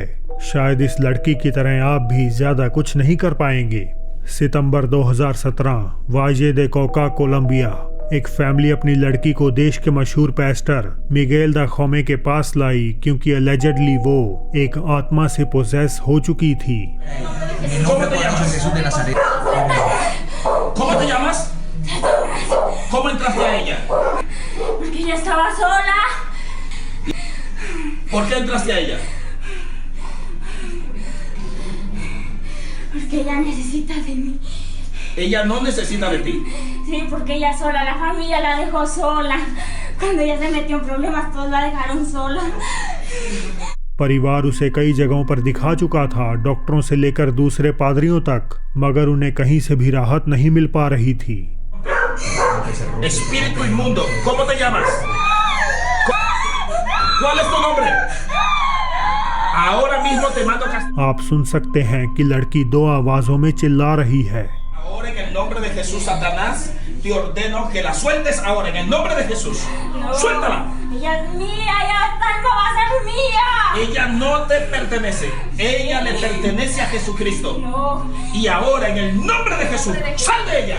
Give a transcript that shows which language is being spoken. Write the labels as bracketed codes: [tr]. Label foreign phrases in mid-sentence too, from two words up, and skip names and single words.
[hi] शायद इस लड़की की तरह आप भी ज्यादा कुछ नहीं कर पाएंगे। सितंबर 2017 वाजे दे कोका, कोलंबिया। एक फैमिली अपनी लड़की को देश के मशहूर पेस्टर मिगेल दा खोमे के पास लाई क्योंकि अलेजेडली वो एक आत्मा से पोजेस हो चुकी थी। [es] ¿Cómo entraste a ella? Porque ella estaba sola. ¿Por qué entraste a ella? Porque ella necesita de mí. Ella no necesita de ti. Sí, porque ella sola, la familia la dejó sola. Cuando ella se metió en problemas, todos la dejaron sola. [hi] परिवार उसे कई जगहों पर दिखा चुका था, डॉक्टरों से लेकर दूसरे पादरियों तक, मगर उन्हें कहीं से भी राहत नहीं मिल पा रही थी। [es] Espíritu inmundo, ¿cómo te llamas? ¿Cuál es tu nombre? Ahora mismo te mando castigo. [hi] आप सुन सकते हैं कि लड़की दो आवाजों में चिल्ला रही है। [es] Ahora en el nombre de Jesús, Satanás, te ordeno que la sueltes ahora en el nombre de Jesús. No. Suéltala. Ella es mía, ella no va a ser mía. Ella no te pertenece. Ella le pertenece a Jesucristo. No. Y ahora en el nombre de Jesús, sal de ella.